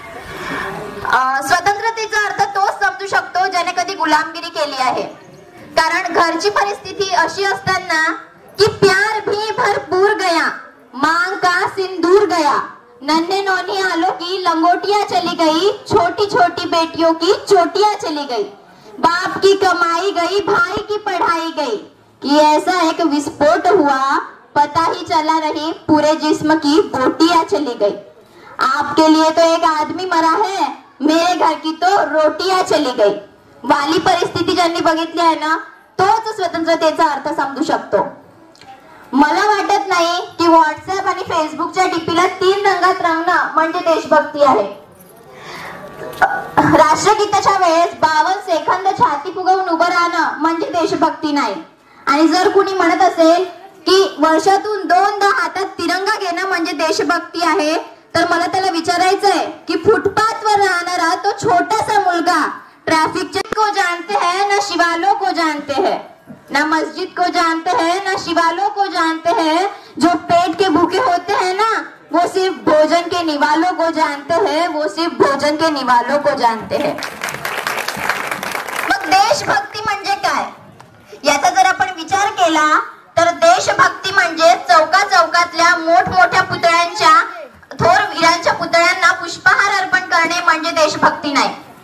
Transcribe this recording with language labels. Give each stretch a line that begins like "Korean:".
Marathi: स्वतंत्रतेचा अर्थ तोच समजू शकतो ज्याने कधी गुलामगिरी केली आहे, कारण घरची परिस्थिती अशी असताना कि
Hindi: प्यार भी भरपूर गया, मांग का सिंदूर गया, नन्हे नौनी आलो की लंगोटियां चली गई, छोटी छोटी बेटियों की चोटियां चली गई, बाप की कमाई गई, भाई की पढ़ाई गई, कि ऐसा एक विस्फोट हुआ, पता ही चला नहीं, पूरे जिस्म की बोटियां चली गई। आपके लिए तो एक आदमी मरा है, मेरे घर की तो रोटियां चली गई।
Marathi: वाली परिस्थिती ज्यांनी बघितली आहे ना, तोच स्वतंत्रतेचा अर्थ समजू शकतो। मला वाटत नाही की व्हॉट्सअप आणि फेसबुकच्या डीपीला 3 रंगात रंगणं म्हणजे देशभक्ती आहे। राष्ट्रगीताच्या वेळेस 52 सेकंद छाती फुगवून उभं राहणं म्हणजे देशभक्ती नाही। आणि जर कुणी म्हणत असेल की वर्षातून 2दा हातात तिरंगा घेणं म्हणजे देशभक्ती आहे, तर मला त्याला विचारायचंय की फुटपाथवर राहणारा तो छोटासा मुलगा
Hindi: ट्रैफिक को जानते हैं ना शिवालों को जानते हैं, ना मस्जिद को जानते हैं ना शिवालों को जानते हैं, जो पेट के भूखे होते हैं ना वो सिर्फ भोजन के निवालों को जानते हैं, वो सिर्फ भोजन के निवालों को जानते हैं।
Marathi: मग देशभक्ती म्हणजे काय याचा जर आपण विचार केला तर देशभक्ती म्हणजे चौका चौकातल्या मोठमोठ्या पुतळ्यांच्या थोर वीरांच्या पुतळ्यांना पुष्पहार अर्पण करणे म्हणजे देशभक्ती नाही।